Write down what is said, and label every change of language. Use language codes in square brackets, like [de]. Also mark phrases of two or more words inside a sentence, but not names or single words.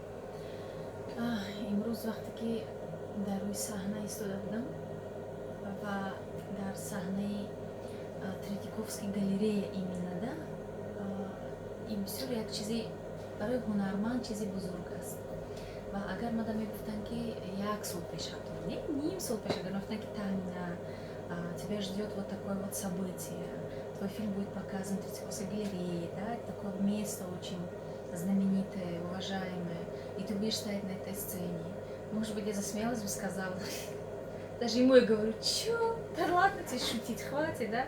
[tg] имрӯз вақте ки дар рӯи саҳна истода будам ва дар саҳнаи [ru] Третьяковский галерея [tg] именно ин бисёр як чизи барои ҳунарманд чизи бузург аст. Ва агар мада мегуфтанд ки як сол пеш ҳатто не ним сол пеш агар мегуфтанд ки Тамина, [ru] тебя ждет вот такое вот событие, твой фильм будет показан в Третьяковской галерее, да, это такое место очень знаменитое, уважаемое, и ты будешь стоять на этой сцене. Может быть, я засмеялась бы, сказала, даже ему я говорю, чё, да ладно тебе шутить, хватит, да?